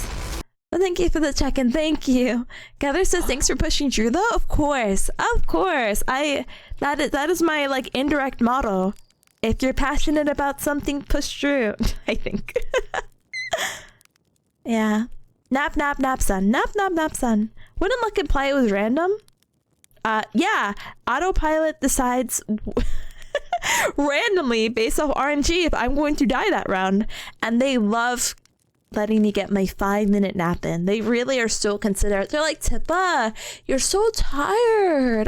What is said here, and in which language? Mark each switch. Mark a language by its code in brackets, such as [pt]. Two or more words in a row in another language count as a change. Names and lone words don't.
[en] Well, thank you for the check-in. Thank you. Gather says thanks for pushing Drew though. Of course. Of course. That is my like indirect motto. If you're passionate about something, push through. I think. Yeah. Nap, nap, nap, son. Nap, nap, nap, son. Wouldn't luck imply it was random? Yeah. Autopilot decides randomly based off RNG if I'm going to die that round. And they love letting me get my 5-minute nap in. They really are so considerate. They're like, Tippa, you're so tired.